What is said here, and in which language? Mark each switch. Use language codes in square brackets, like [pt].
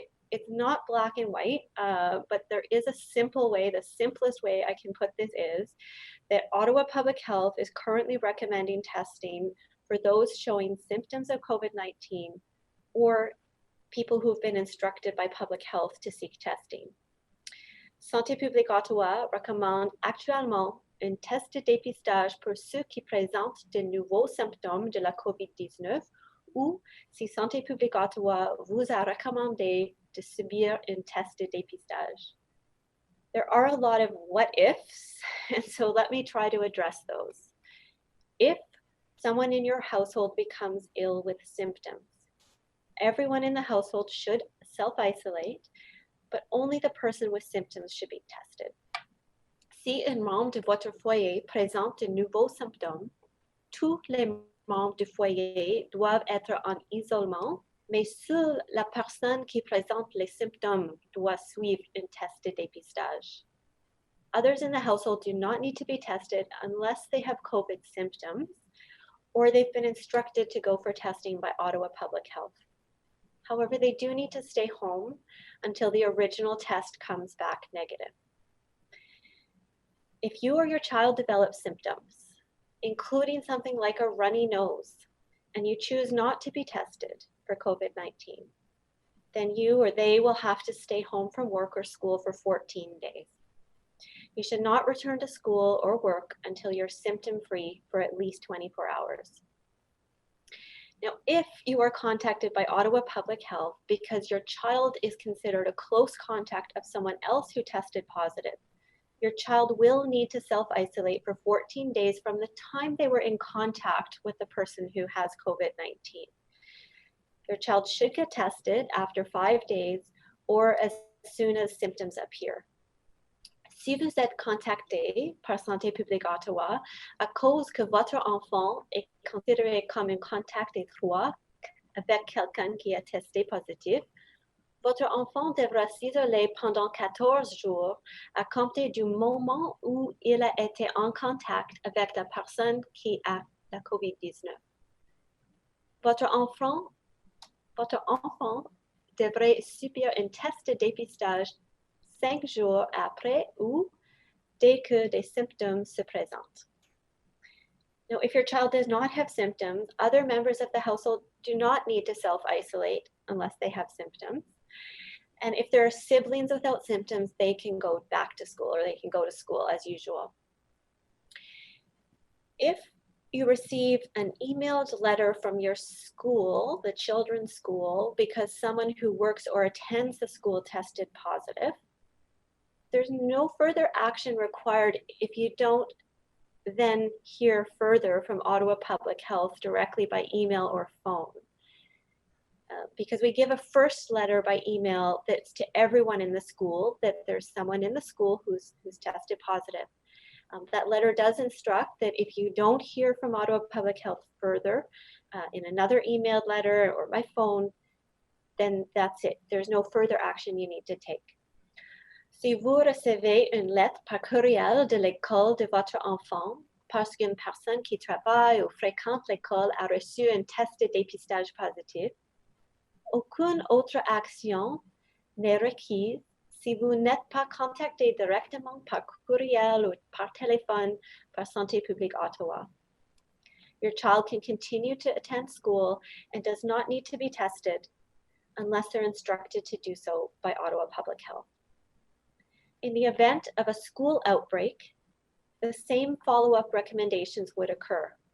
[en] It's not black and white, but there is a simple way. The simplest way I can put this is that Ottawa Public Health is currently recommending testing for those showing symptoms of COVID-19 or people who've been instructed by public health to seek testing. [fr] Santé publique Ottawa recommande actuellement un test de dépistage pour ceux qui présentent de nouveaux symptômes de la COVID-19 ou si Santé publique Ottawa vous a recommandé de subir un test de dépistage. [en] There are a lot of what ifs, and so let me try to address those. If someone in your household becomes ill with symptoms, everyone in the household should self-isolate, but only the person with symptoms should be tested. [fr] Si un membre de votre foyer présente de nouveaux symptômes, tous les membres du foyer doivent être en isolement, mais seule la personne qui présente les symptômes doit suivre un test de dépistage. [en] Others in the household do not need to be tested unless they have COVID symptoms or they've been instructed to go for testing by Ottawa Public Health. However, they do need to stay home until the original test comes back negative. If you or your child develop symptoms, including something like a runny nose, and you choose not to be tested for COVID-19, then you or they will have to stay home from work or school for 14 days. You should not return to school or work until you're symptom-free for at least 24 hours. Now, if you are contacted by Ottawa Public Health because your child is considered a close contact of someone else who tested positive, your child will need to self-isolate for 14 days from the time they were in contact with the person who has COVID-19. Your child should get tested after 5 days or as soon as symptoms appear. [fr] Si vous êtes contacté par Santé publique Ottawa à cause que votre enfant est considéré comme un contact étroit avec quelqu'un qui est testé positif, votre enfant devra s'isoler pendant 14 jours à compter du moment où il a été en contact avec la personne qui a la COVID-19. Votre enfant devrait subir un test de dépistage 5 jours après ou dès que des symptômes se présentent. [en] Now, if your child does not have symptoms, other members of the household do not need to self-isolate unless they have symptoms. And if there are siblings without symptoms, they can go back to school or they can go to school as usual. If you receive an emailed letter from your school, the children's school, because someone who works or attends the school tested positive, there's no further action required if you don't then hear further from Ottawa Public Health directly by email or phone. Because we give a first letter by email that's to everyone in the school, that there's someone in the school who's tested positive. That letter does instruct that if you don't hear from Ottawa Public Health further in another emailed letter or by phone, then that's it. There's no further action you need to take. [fr] Si vous recevez une lettre par courriel de l'école de votre enfant, parce qu'une personne qui travaille ou fréquente l'école a reçu un test de dépistage positif, aucune autre action n'est requise si vous n'êtes pas contacté directement par courriel ou par téléphone par Santé publique Ottawa. [en] Your child can continue to attend school and does not need to be tested unless they're instructed to do so by Ottawa Public Health. In the event of a school outbreak, the same follow-up recommendations would occur.